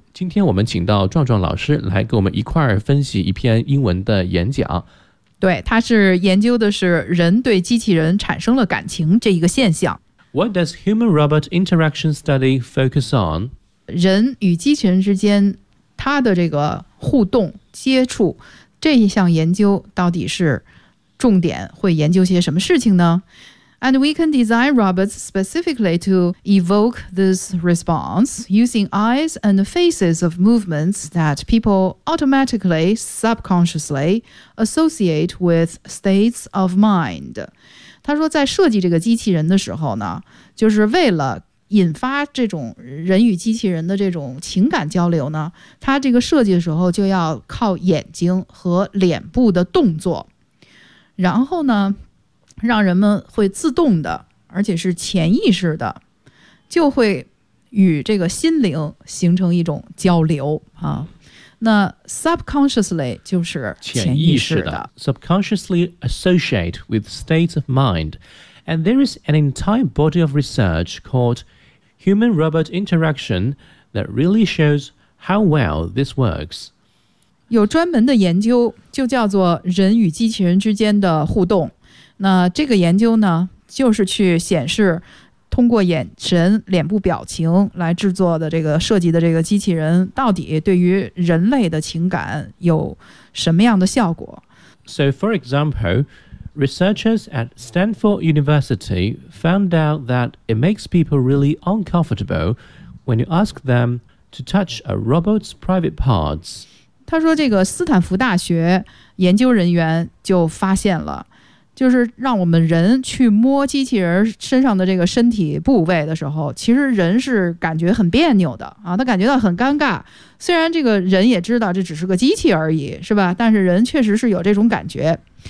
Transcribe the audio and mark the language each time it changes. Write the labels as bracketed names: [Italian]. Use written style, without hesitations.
[Chinese] 今天我们请到壮壮老师来给我们一块分析一篇英文的演讲。对，他是研究的是人对机器人产生了感情这一个现象。What [English] does human-robot interaction study focus on? [Chinese] 人与机器人之间它的这个互动接触，这一项研究到底是重点会研究些什么事情呢？ [English] And we can design robots specifically to evoke this response using eyes and faces of movements that people automatically, subconsciously associate with states of mind. [Chinese] 他说在设计这个机器人的时候呢，就是为了引发这种人与机器人的这种情感交流呢，它这个设计的时候就要靠眼睛和脸部的动作，然后呢让人们会自动的而且是潜意识的就会与这个心灵形成一种交流啊。那 subconsciously 就是潜意识的 [English] subconsciously associate with states of mindAnd there is an entire body of research called Human-Robot Interaction that really shows how well this works. [Chinese] 有专门的研究就叫做人与机器人之间的互动。那这个研究呢，就是去显示通过眼神、脸部表情来制作的这个设计的这个机器人到底对于人类的情感有什么样的效果。 [English] So for example,Researchers at Stanford University found out that it makes people really uncomfortable when you ask them to touch a robot's private parts. [Chinese] 他说这个斯坦福大学研究人员就发现了，就是让我们人去摸机器人身上的这个身体部位的时候，其实人是感觉很别扭的啊，他感觉到很尴尬。虽然这个人也知道这只是个机器而已，是吧？但是人确实是有这种感觉。